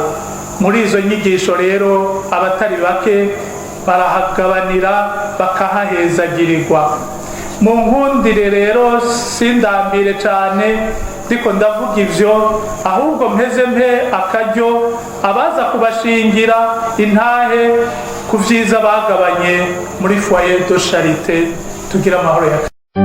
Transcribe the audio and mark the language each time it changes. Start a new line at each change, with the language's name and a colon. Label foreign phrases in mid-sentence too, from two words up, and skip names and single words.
Rundi: Muri izo nyigisho rero abatari bake barahagabanira, bakahahezagirirwa. Mu nkundire rero sindambire cane ndiko ndavuga ivyo, ahubwo mpeze mpe akaryo abaza kubashingira intahe ku vyiza bagabanye muri foyer de charité. Tugira amahoro ya